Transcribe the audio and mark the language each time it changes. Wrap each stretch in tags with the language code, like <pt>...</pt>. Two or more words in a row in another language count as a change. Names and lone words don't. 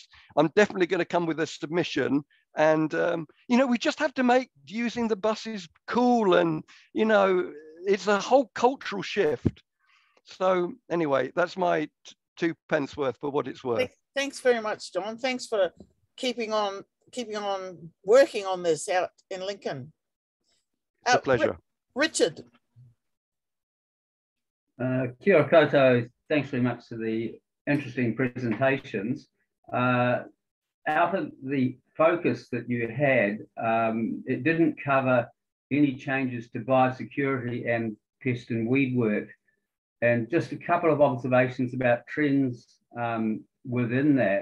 <en>I'm definitely going to come with a submission. And, we just have to make using the buses cool, and, it's a whole cultural shift. So anyway, that's my 2 pence worth for what it's worth. Thanks very much, John. Thanks for keeping on working on this out in Lincoln. It's a pleasure. Richard.</en> <mi>Kia ora koutou.</mi> <en>Thanks very much for the interesting presentations. Out of the focus that you had, it didn't cover any changes to biosecurity and pest and weed work. And just a couple of observations about trends within that.</en>